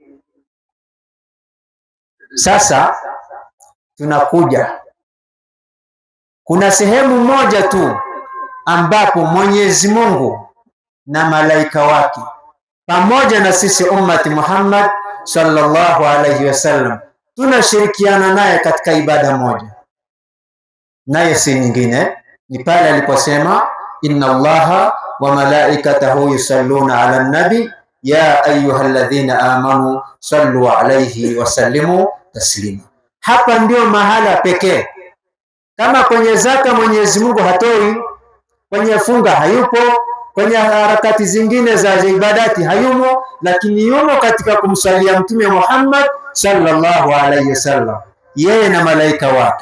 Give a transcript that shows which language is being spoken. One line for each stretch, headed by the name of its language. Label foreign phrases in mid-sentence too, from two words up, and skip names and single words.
Swahili: Sasa tunakuja, kuna sehemu moja tu ambapo Mwenyezi Mungu na malaika wake pamoja na sisi ummati Muhammad
Arabic: صلى الله عليه وسلم
Swahili: tunashirikiana naye katika ibada moja, naye si nyingine, ni pale aliposema
Arabic: إن الله وملائكته يصلون على النبي يا أيها الذين آمنوا صلوا عليه وسلموا تسليما.
Swahili: Hapa ndio mahala pekee. Kama kwenye zaka Mwenyezi Mungu hatoi, kwenye funga hayupo, kwenye harakati zingine za ibadati hayumo, lakini yumo katika kumsalia Mtume Muhammad
Arabic: صلى الله عليه وسلم,
Swahili: yeye na malaika wake.